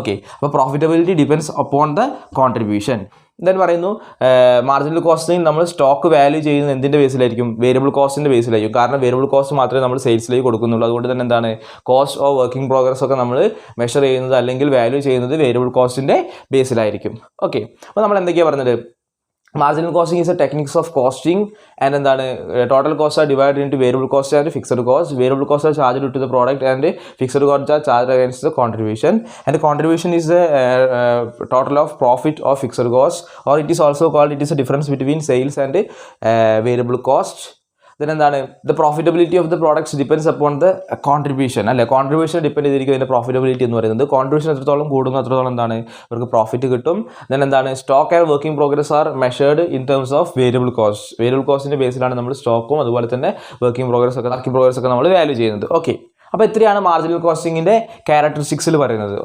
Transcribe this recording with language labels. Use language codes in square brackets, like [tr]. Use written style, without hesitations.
[ml] Okay, അപ്പോൾ [en] Profitability depends upon the contribution. [ml] Then പറയുന്നു marginal costing നമ്മൾ സ്റ്റോക്ക് വാല്യൂ ചെയ്യുന്നത് എന്തിൻ്റെ ബേസിലായിരിക്കും, വേരിയബിൾ കോസ്റ്റിൻ്റെ ബേസിലായിരിക്കും. കാരണം വേരിയബിൾ കോസ്റ്റ് മാത്രമേ നമ്മൾ സെയിൽസിലേക്ക് കൊടുക്കുന്നുള്ളൂ. അതുകൊണ്ട് തന്നെ എന്താണ് കോസ്റ്റ് ഓഫ് വർക്കിംഗ് പ്രോഗ്രസ് ഒക്കെ നമ്മൾ മെഷർ ചെയ്യുന്നത് അല്ലെങ്കിൽ വാല്യൂ ചെയ്യുന്നത് വേരിയബിൾ കോസ്റ്റിൻ്റെ ബേസിലായിരിക്കും. ഓക്കെ, അപ്പോൾ നമ്മൾ എന്തൊക്കെയാണ് പറഞ്ഞത്, [en] marginal costing is a techniques of costing and [ml] എന്താണ് [en] total costs are divided into variable cost and fixed cost. Variable costs are charged to the product and fixed costs are charged against the contribution, and the contribution is the total of profit of fixed cost, or it is also called, it is a difference between sales and variable cost. Then [ml] എന്താണ് [en] the profitability of the products depends upon the contribution [ml] അല്ലേ. Contribution depend ചെയ്തിരിക്കും അതിൻ്റെ profitability എന്ന് പറയുന്നത്. Contribution എത്രത്തോളം കൂടുന്നു അത്രത്തോളം എന്താണ് ഇവർക്ക് പ്രോഫിറ്റ് കിട്ടും. [en] then [ml] എന്താണ് [en] Stock and working progress are measured in terms of variable cost. [ml] Variable കോസ്റ്റിൻ്റെ ബേസിലാണ് നമ്മൾ സ്റ്റോക്കും അതുപോലെ തന്നെ വർക്കിംഗ് പ്രോഗ്രസ് ഒക്കെ നമ്മൾ വാല്യൂ ചെയ്യുന്നത്. ഓക്കെ, അപ്പോൾ ഇത്രയാണ് മാർജിനൽ കോസ്റ്റിങ്ങിൻ്റെ ക്യാരക്ടറിസ്റ്റിക്സിൽ പറയുന്നത്.